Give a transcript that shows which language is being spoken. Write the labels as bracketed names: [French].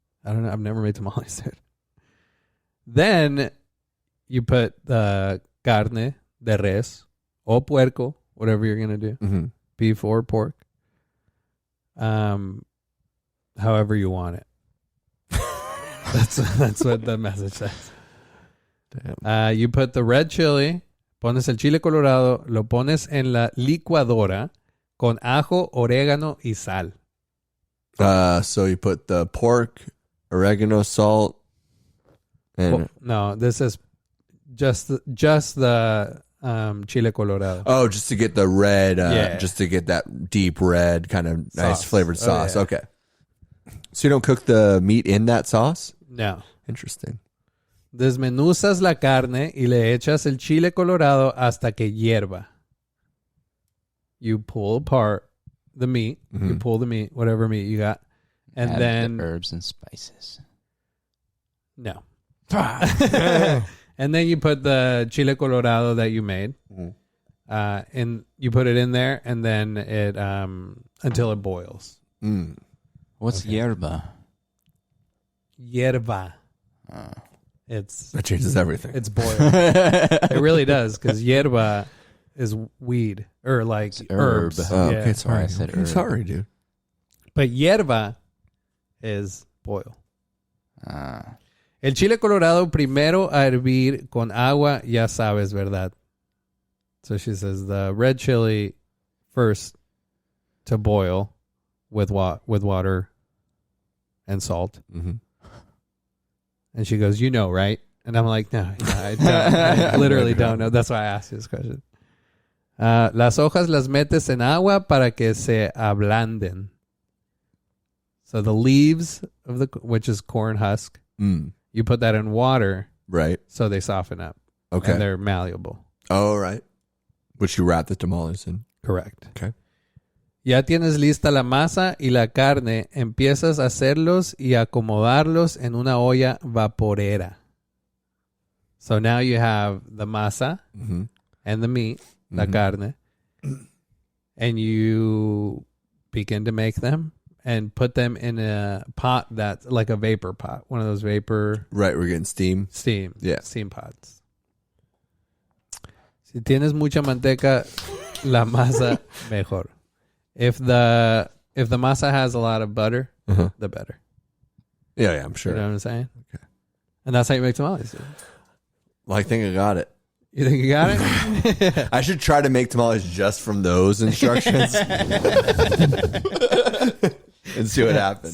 [English] I don't know. I've never made tamales, dude. Then you put the [Spanish] carne de res o puerco, [English] whatever you're going to do. Mm-hmm. Beef or pork. However you want it. That's what the message says. Damn. You put the red chili, [Spanish] pones el chile colorado, lo pones en la licuadora con ajo, orégano y sal. [English] So you put the pork, oregano, salt, and No, this is just the chile colorado. just to get the red, Yeah. just to get that deep red kind of nice Sauce. flavored Oh, sauce. yeah. Okay. So you don't cook the meat in that sauce? No. Interesting. [Spanish] Desmenuzas la carne y le echas el chile colorado hasta que hierva. [English] You pull apart the meat. Mm-hmm. You pull the meat, whatever meat you got. And Add then... the herbs and spices. No. And then you put the chile colorado that you made. And you put it in there and then it until it boils. Mm. What's yerba? Hierva. It's That changes everything. it's boiled. It really does because hierba is weed or like herb. herbs. Oh, Yeah. okay, sorry. I said Okay, herb. sorry, dude. But hierba is boil. Ah. [Spanish] El chile colorado primero a hervir con agua, ya sabes, ¿verdad? [English] So she says the red chili first to boil with water and salt. Mm-hmm. And she goes, you know, right? And I'm like, no, I don't. I literally don't know. That's why I asked you this question. [Spanish] Las hojas las metes en agua para que se ablanden. [English] So the leaves of which is corn husk, you put that in water, Right. so they soften up. Okay. And they're malleable. Oh, right. Which you wrap the tamales in. Correct. Okay. [Spanish] Ya tienes lista la masa y la carne. Empiezas a hacerlos y acomodarlos en una olla vaporera. [English] So now you have the masa and the meat, la carne, and you begin to make them and put them in a pot that's like a vapor pot. One of those vapor... Right, we're getting steam. Steam. Yeah. Steam pots. [Spanish] Si tienes mucha manteca, la masa mejor. [English] If the masa has a lot of butter, the better. Yeah, I'm sure. You know what I'm saying? Okay. And that's how you make tamales. Dude. Well, I think I got it. You think you got it? I should try to make tamales just from those instructions and see what happens.